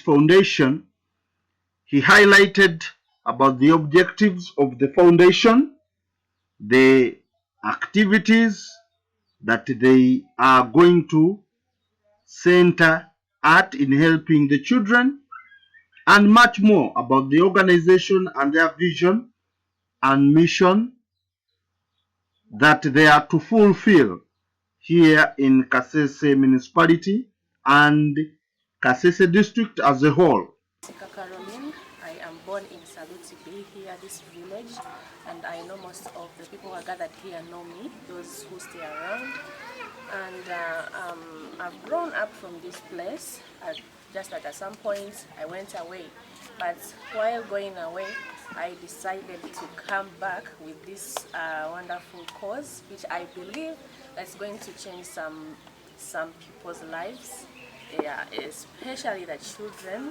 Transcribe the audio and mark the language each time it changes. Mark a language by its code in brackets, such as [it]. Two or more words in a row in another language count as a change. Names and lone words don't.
[en] Foundation, he highlighted about the objectives of the foundation, the activities that they are going to center at in helping the children, and much more about the organization and their vision and mission that they are to fulfill here in Kasese municipality and Kasese district as a whole. Caroline. I am born in Saluti Bay here, this village, and I know most of the people who are gathered here know me, those who stay around. And I've grown up from this place. Just at some point I went away, but while going away I decided to come back with this wonderful cause, which I believe that's going to change some people's lives, yeah, especially the children.